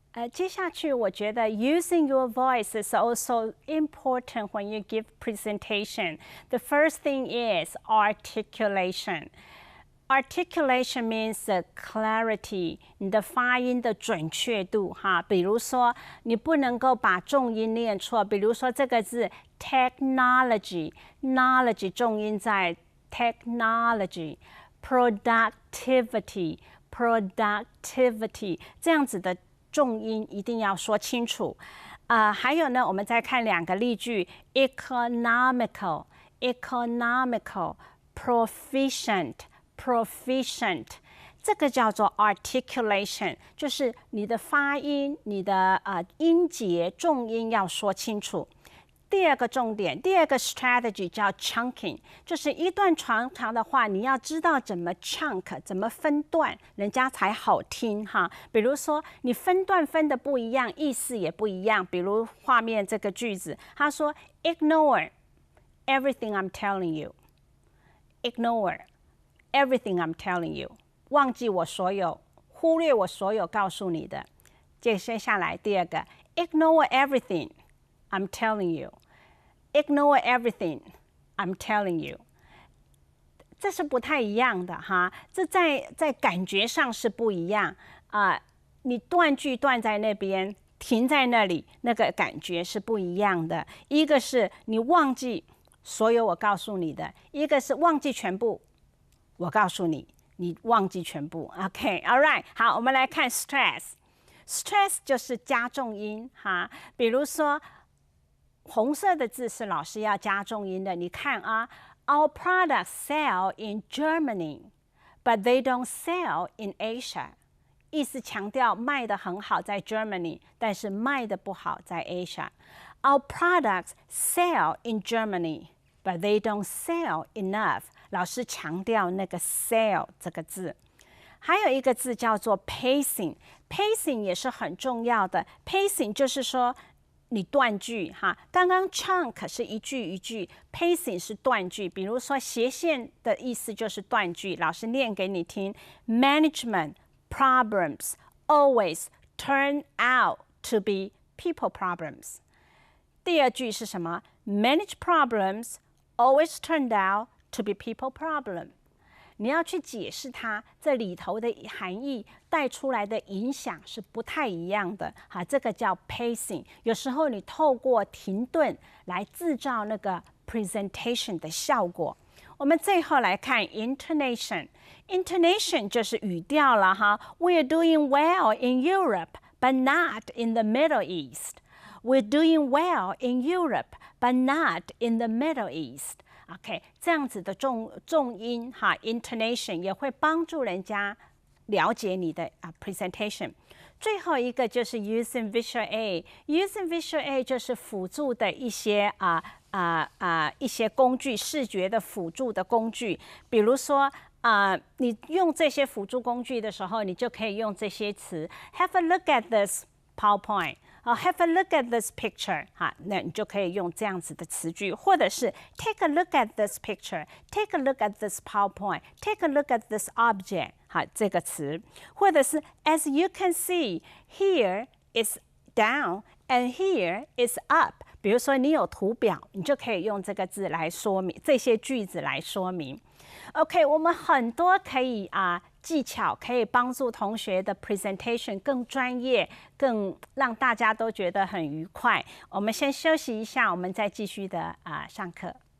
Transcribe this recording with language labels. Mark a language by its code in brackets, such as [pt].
[zh] 接下去我觉得 [en] using your voice is also important when you give presentation. The first thing is articulation. Articulation means clarity， [zh] 你的发音的准确度哈。比如说，你不能够把重音念错。比如说这个字 technology，knowledge 重音在 technology，productivity，productivity 这样子的重音一定要说清楚。还有呢，我们再看2个例句 ：economical，economical，proficient。这个叫做 articulation， 就是你的发音、你的音节、重音要说清楚。第2个重点，第2个 strategy 叫 chunking， 就是一段长的话，你要知道怎么 chunk， 怎么分段，人家才好听哈。比如说你分段分的不一样，意思也不一样。比如画面这个句子，他说 [en] Ignore everything I'm telling you. Ignore everything I'm telling you. [zh] 忘记我所有，忽略我所有告诉你的。接下来第2个 [en] Ignore everything I'm telling you. [zh] Ignore everything I'm telling you， 这是不太一样的哈，这在感觉上是不一样你断句断在那边，停在那里，那个感觉是不一样的。一个是你忘记所有我告诉你的，一个是忘记全部，我告诉你，你忘记全部。 [en] OK，all right， [zh] 好，我们来看 stress。stress 就是加重音哈，比如说。红色的字是老师要加重音的，你看 [en] Our products sell in Germany, but they don't sell in Asia. [zh] 意思强调卖得很好在 Germany， 但是卖得不好在 Asia. [en] Our products sell in Germany, but they don't sell enough. [zh] 老师强调那个 sell 这个字。还有一个字叫做 pacing，pacing 也是很重要的。 pacing 就是说。你断句哈，刚刚 chunk 是一句一句 ，pacing 是断句。比如说斜线的意思就是断句，老师念给你听 ： [en] Management problems always turn out to be people problems。 [zh] 第2句是什么 ？ [en] Manage problems always turned out to be people problem。 [zh] 你要去解释它这里头的含义带出来的影响是不太一样的这个叫 pacing。有时候你透过停顿来制造那个 presentation 的效果。我们最后来看 intonation。intonation 就是语调了哈。 [en] We're doing well in Europe, but not in the Middle East. We're doing well in Europe, but not in the Middle East.OK， [zh] 这样子的重音哈 ，intonation 也会帮助人家了解你的presentation。最后一个就是 using visual aid。using visual aid 就是辅助的一些一些工具，视觉的辅助的工具。比如说你用这些辅助工具的时候，你就可以用这些词 [en] ：Have a look at this PowerPoint。Have a look at this picture， [zh] 那你就可以用这样子的词句，或者是 [en] Take a look at this picture，Take a look at this PowerPoint，Take a look at this object， [zh] 这个词，或者是 [en] As you can see，here is down and here is up。 [zh] 比如说你有图表，你就可以用这个字来说明这些句子来说明。 OK， 我们很多可以技巧可以帮助同学的 presentation 更专业，更让大家都觉得很愉快。我们先休息一下，我们再继续的上课。